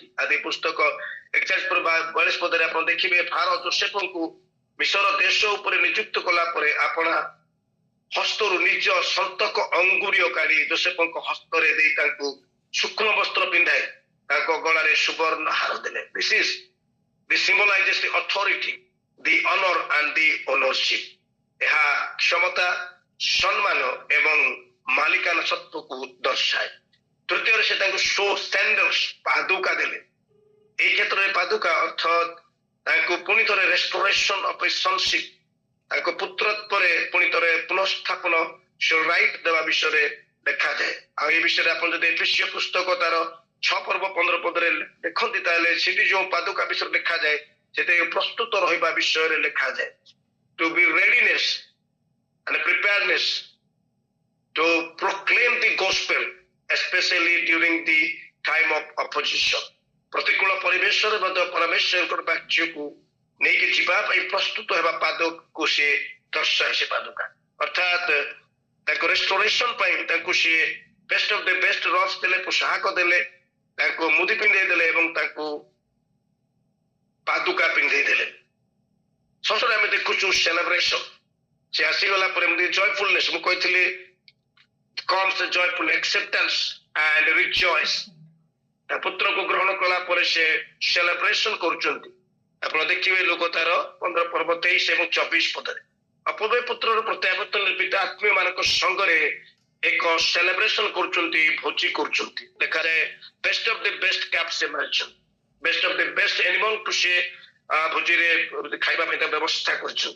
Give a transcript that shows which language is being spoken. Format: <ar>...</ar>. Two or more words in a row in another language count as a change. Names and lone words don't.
<or>ଆଦି ପୁସ୍ତକ 41 ପଦରେ ଆପଣ ଦେଖିବେ, ଫାରୋ ଯୋସେଫଙ୍କୁ ମିଶର ଦେଶ ଉପରେ ନିଯୁକ୍ତ କଲା ପରେ ଆପଣା ହସ୍ତରୁ ନିଜ ସନ୍ତକ ଅଙ୍ଗୁରୀୟ କାଢି ଯୋସେଫଙ୍କ ହସ୍ତରେ ଦେଇ ତାଙ୍କୁ ସୂକ୍ଷ୍ମ ବସ୍ତ୍ର ପିନ୍ଧାଇ ତାଙ୍କ ଗଳାରେ ସୁବର୍ଣ୍ଣ ହାର ଦେଲେ।</or> <en>This symbolizes the authority, the honor and the ownership।</en> <or>ଏହା କ୍ଷମତା, ସମ୍ମାନ ଏବଂ ମାଲିକାନା ସତ୍ତ୍ୱକୁ ଦର୍ଶାଏ। ତୃତୀୟରେ ସେ ତାଙ୍କୁ ସ୍ୟାଣ୍ଡଲ୍ସ, ପାଦୁକା ଦେଲେ। এই କ୍ଷେତ୍ରରେ ପାଦୁକା ଅର୍ଥାତ୍ ତାଙ୍କୁ ପୁଣି ଥରେ</or> <en>restoration of a sonship,</en> <or>ତାଙ୍କ ପୁତ୍ରତ୍ୱରେ ପୁଣି ଥରେ ପୁନଃସ୍ଥାପନ ରାଇଟ୍ ଦେବା ବିଷୟରେ ଲେଖାଯାଏ। ଆଉ ଏ ବିଷୟରେ ଆପଣ ଯଦି ଏଫେସୀୟ ପୁସ୍ତକ ତାର 6 ପର୍ବ 15 ପଦରେ ଦେଖନ୍ତି, ତାହେଲେ ସେଠି ଯୋଉ ପାଦୁକା ବିଷୟରେ ଲେଖାଯାଏ, ସେଥିରେ ପ୍ରସ୍ତୁତ ରହିବା ବିଷୟରେ ଲେଖାଯାଏ।</or> <en>to be readiness and preparedness to proclaim the gospel, especially during the time of opposition।</en> <or>ପ୍ରତିକୂଳ ପରିବେଶରେ ମଧ୍ୟ ପରମେଶ୍ୱରଙ୍କର ବାକ୍ୟକୁ ନେଇକି ଯିବା ପାଇଁ ପ୍ରସ୍ତୁତ ହେବା ପାଦକୁ ସେ ଦର୍ଶାଏ। ସେ ପାଦୁକା ଅର୍ଥାତ୍ ତାଙ୍କ ରେଷ୍ଟୋରେସନ ପାଇଁ ତାଙ୍କୁ ସିଏ</or> <en>best of the best robes</en> <or>ଦେଲେ, ପୋଷାକ ଦେଲେ, ତାଙ୍କୁ ମୁଦି ପିନ୍ଧେଇ ଦେଲେ ଏବଂ ତାଙ୍କୁ ପାଦୁକା ପିନ୍ଧେଇ ଦେଲେ। ଶେଷରେ ଆମେ ଦେଖୁଛୁ ସେଲିବ୍ରେସନ। ସେ ଆସିଗଲା ପରେ ଜୟଫୁଲନେସ୍, ମୁଁ କହିଥିଲି</or> <en>comes the joyful acceptance and rejoice।</en> <or>ତା ପୁତ୍ରକୁ ଗ୍ରହଣ କଲା ପରେ ସେ ସେଲିବ୍ରେସନ କରୁଛନ୍ତି। ଆପଣ ଦେଖିବେ ଲୋକ ତାର 15 ପର୍ବ 23 ଏବଂ 24 ପଦରେ ଅପବୟ ପୁତ୍ରର ପ୍ରତ୍ୟାବର୍ତ୍ତନ ପିତା ଆତ୍ମୀୟ ମାନଙ୍କ ସଙ୍ଗରେ ଏକ ସେଲିବ୍ରେସନ କରୁଛନ୍ତି, ଭୋଜି କରୁଛନ୍ତି। ଲେଖାଯାଏ</or> <en>best of the best cap</en> <or>ସେ ମାରିଛନ୍ତି,</or> <en>best of the best</en> <or>ଏନିମଲକୁ ସେ ଭୋଜିରେ ଖାଇବା ପାଇଁ ବ୍ୟବସ୍ଥା କରିଛନ୍ତି।</or>